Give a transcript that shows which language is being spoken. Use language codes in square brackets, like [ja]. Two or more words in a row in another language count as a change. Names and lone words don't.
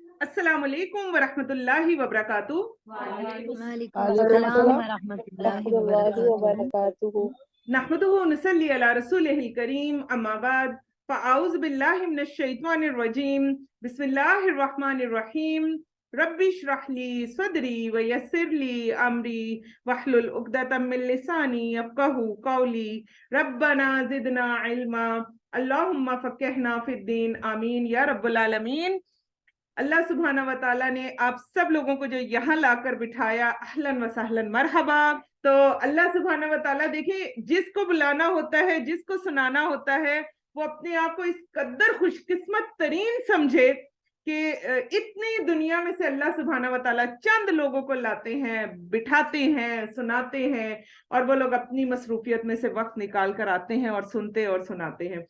[ar] السلام عليكم ورحمة الله وبركاته. وعليكم السلام ورحمة الله وبركاته. نحمده ونصلي على رسوله الكريم، أما بعد، فأعوذ بالله من الشيطان الرجيم، بسم الله الرحمن الرحيم، رب اشرح لي صدري ويسر لي أمري واحلل عقدة من لساني يفقهوا قولي، ربنا زدنا علما، اللهم فقهنا في الدين، آمين يا رب العالمين. [hi] अल्लाह [ar] سبحانه وتعالى [hi] ने आप सब लोगों को जो यहाँ लाकर बिठाया, [ar] أهلا وسهلا مرحبا. [hi] तो अल्लाह [ar] سبحانه وتعالى [hi] देखिए, जिसको बुलाना होता है, जिसको सुनाना होता है, वो अपने आप को इस कदर खुशकिस्मत तरीन समझे कि इतनी दुनिया में से अल्लाह [ar] سبحانه وتعالى [hi] चंद लोगों को लाते हैं, बिठाते हैं, सुनाते हैं, और वो लोग अपनी मसरूफियत में से वक्त निकाल कर आते हैं और सुनते और सुनाते हैं।